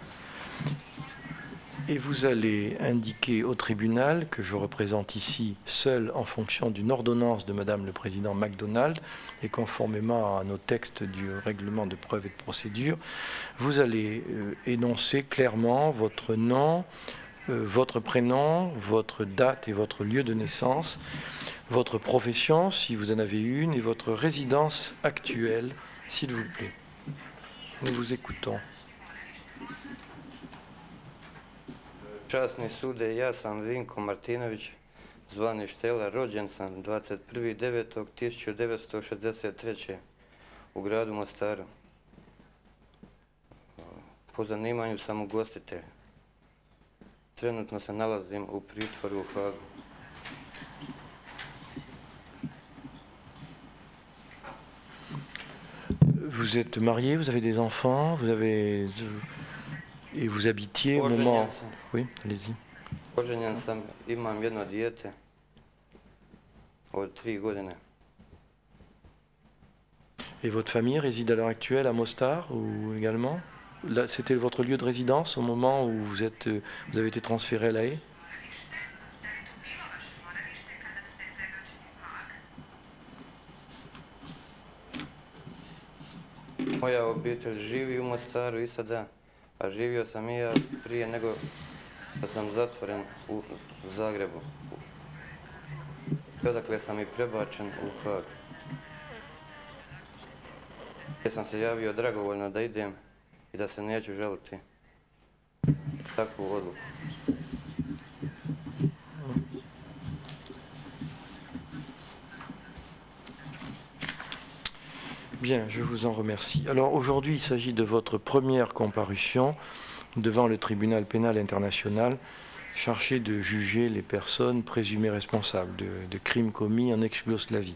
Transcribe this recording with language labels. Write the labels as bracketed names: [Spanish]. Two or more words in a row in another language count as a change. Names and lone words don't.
[French] Et vous allez indiquer au tribunal que je représente ici seul en fonction d'une ordonnance de Madame le Président MacDonald et conformément à nos textes du règlement de preuve et de procédure, vous allez énoncer clairement votre nom, votre prénom, votre date et votre lieu de naissance, votre profession, si vous en avez une, et votre résidence actuelle, s'il vous plaît. Nous vous écoutons. [Croatian] Časni sude, ja sam Vinko Martinović, zvani Štela, rođen sam 21.9.1963. u gradu Mostaru. Po zanimanju sam ugostitelj. Trenutno se nalazim u pritvoru u Hagu. [French] Vous êtes marié, vous avez des enfants, et vous habitiez au moment... Oui, allez-y. [Croatian] Oženjen sam, imam jedno dijete od 3 godine. [French] Et votre famille réside à l'heure actuelle à Mostar ou également? c'était votre lieu de résidence au moment où vous avez été transféré à La Haye? [Croatian] Moja obitelj živi u Mostaru i sada, a živio sam i ja prije nego što sam zatvoren u Zagrebu. Odakle sam i prebačen u Hag. Ja sam se javio dragovoljno da idem i da se neću žaliti takvu odluku. [French] Bien, je vous en remercie. Alors aujourd'hui, il s'agit de votre première comparution devant le tribunal pénal international chargé de juger les personnes présumées responsables de crimes commis en ex-Yougoslavie.